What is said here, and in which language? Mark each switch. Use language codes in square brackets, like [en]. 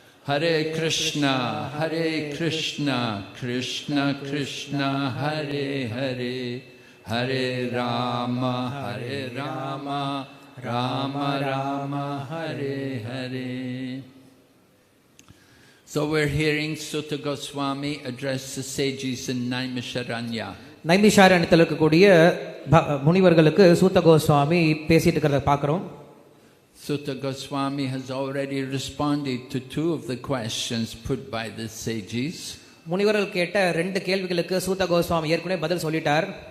[sa] Hare Krishna, Krishna Krishna, Hare Hare, Hare Rama, Rama Rama, Hare Hare. [en] So we're hearing Sutta Goswami address the sages in Naimisharanya. [ta] நைமிஷாரண்யத்தில் இருக்கக்கூடிய முனிவர்களுக்கு சூத்த கோஸ்வாமி பேசிட்டு இருக்கிறத பார்க்கிறோம். [en] Sutta Goswami has already responded to 2 of the questions put by the sages. [ta] முனிவர்கள் கேட்ட 2 கேள்விகளுக்கு சூத்த கோஸ்வாமி ஏற்கனவே பதில் சொல்லிட்டார்.